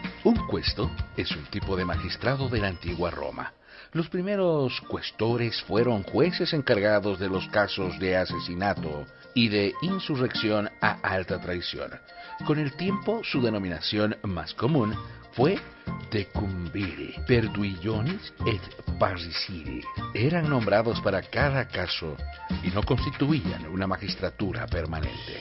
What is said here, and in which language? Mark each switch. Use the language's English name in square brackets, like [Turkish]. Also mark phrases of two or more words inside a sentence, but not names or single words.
[Spanish] Un questo es un tipo de magistrado de la antigua Roma. Los primeros questores fueron jueces encargados de los casos de asesinato y de insurrección a alta traición. Con el tiempo, su denominación más común fue [Latin] decumbiri, perduillonis et parricidi. [Spanish] Eran nombrados para cada caso y no constituían una magistratura permanente.